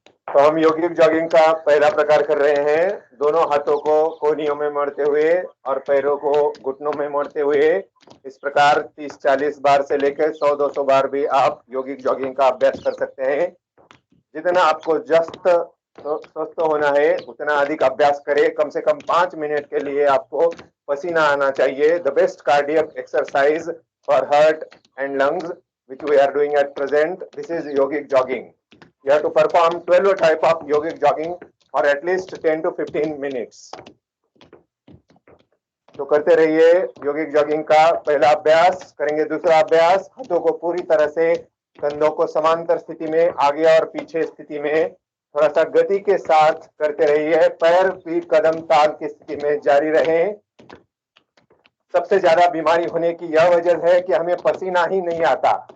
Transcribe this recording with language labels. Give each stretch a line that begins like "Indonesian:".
Hindi: तो हम यौगिक जॉगिंग का पहला प्रकार कर रहे हैं। दोनों हाथों को कोहनियों में मोड़ते हुए और पैरों को घुटनों में मोड़ते हुए इस प्रकार 30-40 बार से लेकर 100-200 बार भी आप यौगिक जॉगिंग का अभ्यास कर सकते हैं। जितना आपको स्वस्थ होना है उतना अधिक अभ्यास करें। कम से कम 5 मिनट के लिए आपको पसीना आना चाहिए।
English: The best cardiac exercise for heart and lungs which we are doing at present. This is yogic jogging. You have to perform 12 type of yogic jogging for at least 10 to 15 minutes.
Hindi: तो करते रहिए योगिक jogging का पहला अभ्यास। करेंगे दूसरा अभ्यास। हाथों को पूरी तरह से कंधों को समांतर स्थिति में आगे और पीछे स्थिति में थोड़ा सा गति के साथ करते रहिए। पैर पीठ कदम ताल की स्थिति में जारी रहें। सबसे ज्यादा बीमारी होने की यह वजह है कि हमें पसीना ही नहीं आता।